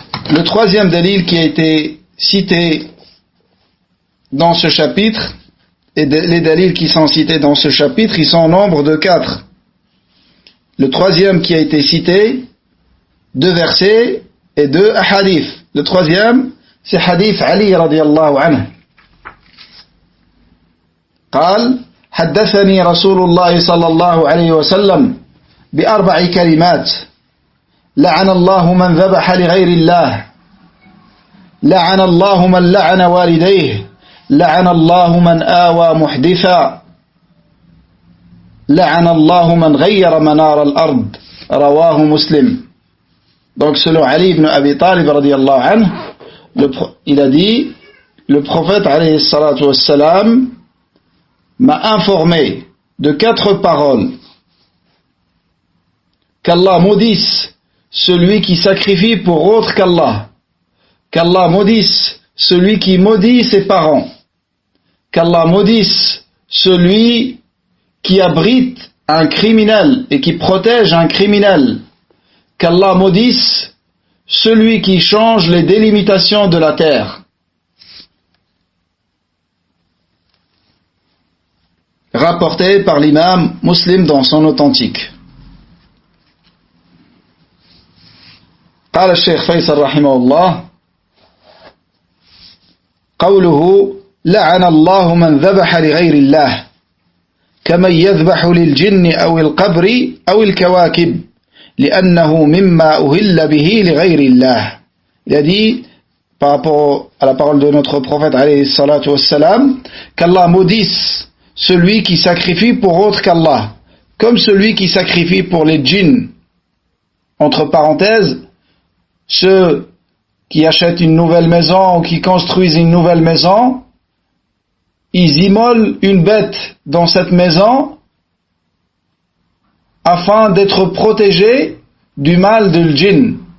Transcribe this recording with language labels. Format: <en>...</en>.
<fr>Le troisième dalil qui a été cité dans ce chapitre, et les dalils qui sont cités dans ce chapitre, ils sont au nombre de 4. Le troisième qui a été cité, 2 versets et 2 hadiths. Le troisième, c'est hadith Ali radiyallahu anhu.</fr> <ar>قال حدثني رسول الله صلى الله عليه وسلم ب4 كلمات لعن الله من ذبح لغير الله لعن الله من لعن والديه لعن الله من آوى محدثا لعن الله من غير منار الأرض رواه مسلم.</ar> <fr>Donc selon Ali ibn Abi Talib radiyallahu anhu, il a dit, le prophète alayhi salatu wassalam m'a informé de 4 paroles. Qu'Allah maudisse celui qui sacrifie pour autre qu'Allah. Qu'Allah maudisse celui qui maudit ses parents. Qu'Allah maudisse celui qui abrite un criminel et qui protège un criminel. Qu'Allah maudisse celui qui change les délimitations de la terre. Rapporté par l'imam Muslim dans son authentique.</fr> <ar>قال الشيخ فيصل رحمه الله قوله لعن الله من ذبح لغير الله كمن يذبح للجن أو القبر أو الكواكب لأنه مما أهل به لغير الله.</ar> <fr>Il a dit par rapport à la parole de notre prophète alayhi salatu wassalam, qu'Allah maudisse celui qui sacrifie pour autre qu'Allah, comme celui qui sacrifie pour les djinns. Entre parenthèses, ceux qui achètent une nouvelle maison ou qui construisent une nouvelle maison, ils immolent une bête dans cette maison afin d'être protégés du mal de djinn.</fr>